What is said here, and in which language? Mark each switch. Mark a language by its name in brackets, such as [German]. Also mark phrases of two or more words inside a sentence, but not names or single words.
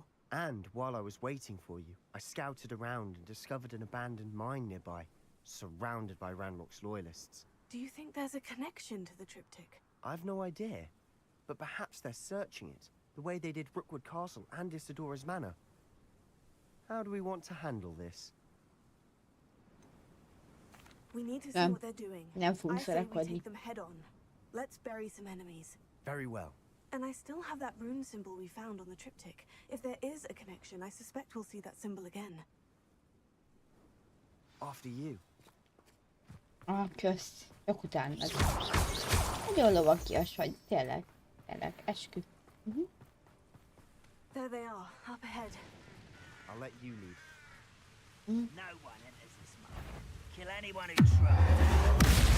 [English] And while I was waiting for you, I scouted around and discovered an abandoned mine nearby, surrounded by Ranrock's loyalists. Do you think there's a connection to the triptych? I've no idea, but perhaps they're searching it, the way they did Rookwood Castle and Isidora's Manor. How do we want to handle this? We need to see what they're doing. [Hungarian] Nem fogunk [English] I say we [Hungarian] szarakodni. [English] take them head on. Let's bury some enemies. Very well. And I still have that rune symbol we found on the triptych. If there is a connection, I suspect we'll see that symbol again. After you. [Hungarian] Kösz. Jök utánad. Nagyon lovagias vagy. Tényleg. Eskü. [English] There they are, up ahead. I'll let you lead. No one enters this mine. Kill anyone who tries.